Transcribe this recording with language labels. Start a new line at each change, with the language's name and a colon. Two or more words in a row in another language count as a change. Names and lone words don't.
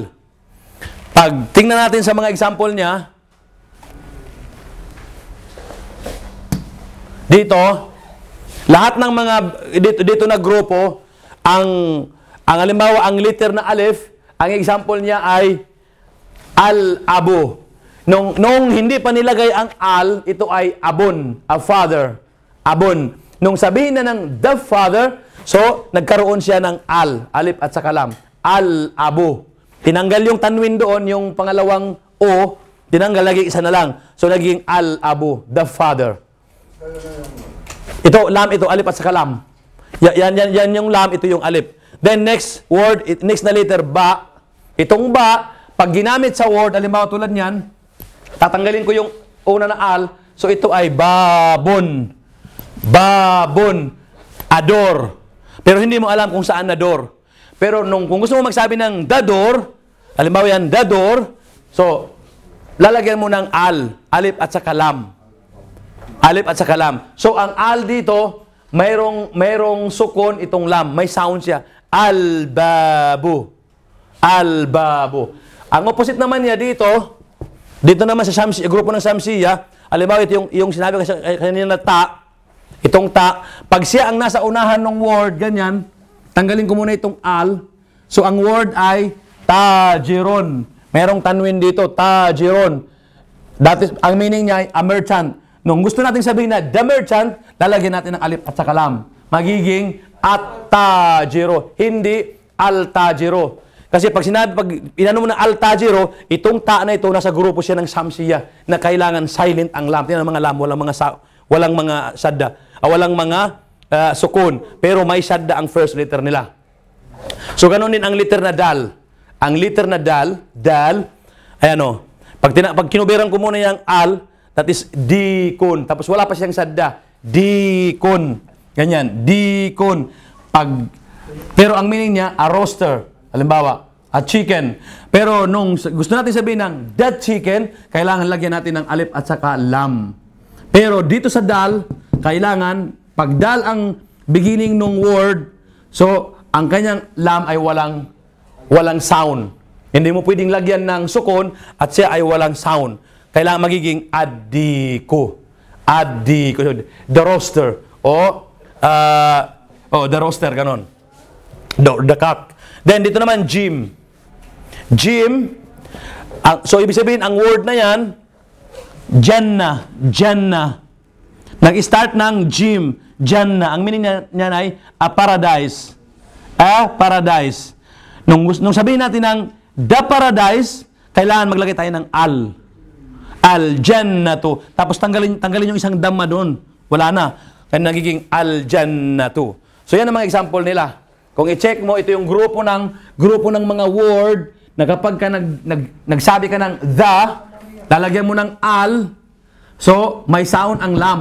Filipino: Pag tingnan natin sa mga example niya, dito, lahat ng mga dito na grupo, ang halimbawa, ang letter na alif, ang example niya ay al-abu. Nung hindi pa nilagay ang al, ito ay abon,
English: a father,
Filipino: abon. Nung sabihin na ng
English: the father,
Filipino: so nagkaroon siya ng alif at saka lam, al-abu. Tinanggal yung tanwin doon, yung pangalawang o, tinanggal lagi isa na lang. So naging al-abu,
English: the father.
Filipino: Ito, lam, ito, alif at saka lam. Yan yung lam, ito yung alif.
English: Then next word, next
Filipino: na letter, ba. Itong ba, pag ginamit sa word, halimbawa tulad niyan, tatanggalin ko yung una na al, so ito ay babon. Babon. Ador. Pero hindi mo alam kung saan na door. Pero kung gusto mo magsabi ng dador, halimbawa yan, dador, so, lalagyan mo ng alif at saka lam. Alif at saka lam. So, ang al dito, mayroong sukon itong lam. May sound siya. Al-babu. Al-babu. Ang opposite naman niya dito naman sa grupo ng Shamsiya, halimbawa ito yung sinabi ko kanina na ta, itong ta, pag siya ang nasa unahan ng word, ganyan, tanggalin ko muna itong al. So, ang word ay tajiron. Merong tanwin dito, tajiron.
English: That is,
Filipino: ang meaning niya ay
English: a merchant.
Filipino: Nung gusto natin sabihin na
English: the merchant,
Filipino: lalagyan natin ng alif at saka lam. Magiging at-tajiro, hindi al-tajiro. Kasi pag inano mo ng al-tajiro, itong ta na ito, nasa grupo siya ng Shamsiya na kailangan silent ang lam. Tingnan ang mga lam, walang mga sadda. Walang mga sukun. Pero may sadda ang
English: first letter
Filipino: nila. So, ganun din ang letter na dal. Ang letter na dal, ayan o. Pag kinubiran ko muna yung al,
English: that is
Filipino: dikun. Tapos wala pa siyang sadda. Dikun. Ganyan. Dikun. Pero ang meaning niya,
English: a roaster.
Filipino: Halimbawa,
English: a chicken.
Filipino: Pero nung gusto natin sabihin ng
English: that chicken,
Filipino: kailangan lagyan natin ng alif at saka lam. Pero dito sa dal, kailangan, pag dal ang beginning ng word, so, ang kanyang lam ay walang sound. Hindi mo pwedeng lagyan ng sukon at siya ay walang sound. Kailangan magiging adiko. Adiko.
English: The roaster. The roaster, ganon. The cock. Then,
Filipino: dito naman, gym. Gym. So, ibig sabihin, ang word na yan, Jannah. Jannah. Nag-start ng gym. Jannah. Ang meaning niya ay
English: a paradise. A paradise.
Filipino: Nung sabihin natin ng
English: the paradise,
Filipino: kailangan maglagay tayo ng al. Al-jannatu. Tapos tanggalin yung isang dhamma doon. wala na. Kaya nagiging al-jannatu. So yan ang mga example nila. Kung i-check mo, ito yung grupo ng mga word na kapag ka nagsabi ka ng
English: the,
Filipino: lalagyan mo ng al, so may sound ang lam.